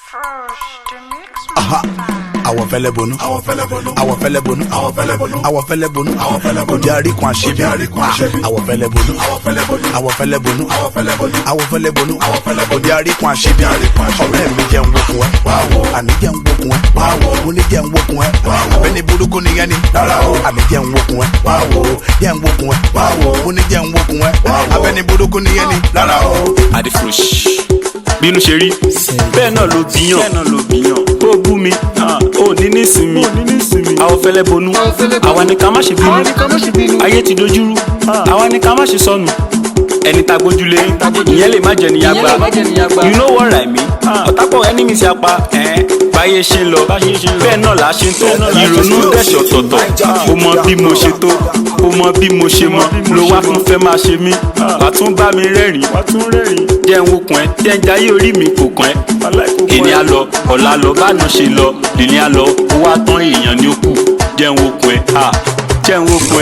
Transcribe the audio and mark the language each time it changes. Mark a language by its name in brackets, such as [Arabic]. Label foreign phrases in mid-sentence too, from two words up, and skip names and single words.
[Yoruba] Awofele Bonu, Awofele Bonu, Awofele Bonu, Awofele Bonu, Awofele Bonu, Awofele Bonu, Odiari kwa shebi, Awofele Bonu, Awofele Bonu, Awofele Bonu, Awofele Bonu, Awofele Bonu, Awofele Bonu, Odiari kwa shebi, ọ̀rẹ́ mi jẹ́ nwoku ẹ, àní jẹ́ nwoku ẹ, mo ní jẹ́ nwoku ẹ, abẹ́ni burúkú nìyẹn ni, àní jẹ́ nwoku ẹ, jẹ́ nwoku ẹ, mo ní jẹ́ nwoku ẹ, abẹ́ni burúkú nìyẹn ni, Hardeyfrosh bínú ṣe rí bẹ́ẹ̀ náà ló bíyàn ó bú mi ó ní nísìmí Awofele Bonu àwa ni ká má ṣe bínú ayé ti dojúrú àwa ni ká má ṣe sọnù ẹni tá gbójúlé ìyẹn lè má jẹ ní Agba [English] you know what I mean [Yoruba] ọ̀tápọ̀ ẹni mi ti apá báyé ṣe lọ bẹ́ẹ̀ náà là á ṣe ń tọ́ ìrònú dẹ̀ṣọ̀ tọ̀tọ̀ ó mọ bí mo ṣe tó ó mọ bí mo ṣe mọ ló wá fún fẹ́ máa ṣe mí wà tún bá mi rẹ́rìn jẹ́ ń wokùn ẹ jẹ́ ń jayé orí mi kò kàn ẹ́ èní á lọ ọ̀la lọ báná ṣe lọ lèní á lọ ó wá tán èèyàn ní ó kù jẹ́ ń wokùn ẹ jẹ́ ń wokùn ẹ.